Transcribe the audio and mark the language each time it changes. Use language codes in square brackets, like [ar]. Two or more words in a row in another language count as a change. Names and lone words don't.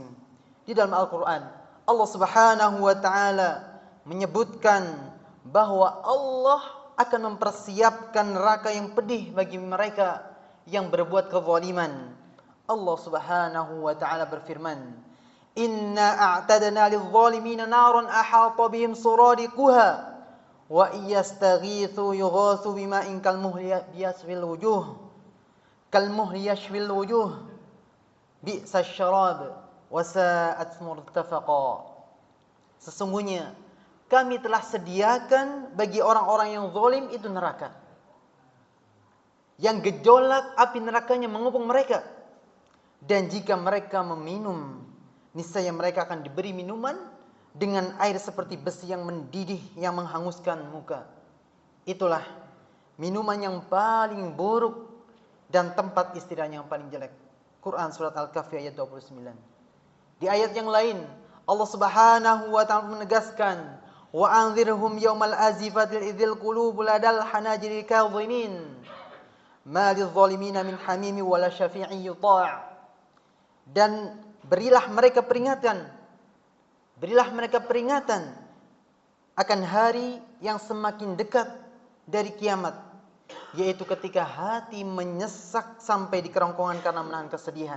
[id] Di dalam Al-Quran, Allah [ar] سبحانه وتعالى [id] menyebutkan bahwa Allah akan mempersiapkan neraka yang pedih bagi mereka yang berbuat kezaliman. Allah [ar] سبحانه وتعالى [id] berfirman, [ar] إنا أعتدنا للظالمين نارا أحاط بهم سرادقها وإن يستغيثوا يغاثوا بماء كالمهل يشوي الوجوه بئس الشراب وساءت مرتفقا. [id] Sesungguhnya kami telah sediakan bagi orang-orang yang zalim itu neraka yang gejolak api nerakanya mengepung mereka, dan jika mereka meminum niscaya mereka akan diberi minuman dengan air seperti besi yang mendidih yang menghanguskan muka. Itulah minuman yang paling buruk dan tempat istirahat yang paling jelek. Quran surat Al-Kahfi ayat 29. Di ayat yang lain Allah [ar] سبحانه وتعالى [id] menegaskan, [ar] وأنذرهم يوم الآزفة إذ القلوب لدى الحناجر كاظمين ما للظالمين من حميم ولا شفيع يطاع'. [id] Dan berilah mereka peringatan akan hari yang semakin dekat dari kiamat, yaitu ketika hati menyesak sampai di kerongkongan karena menahan kesedihan.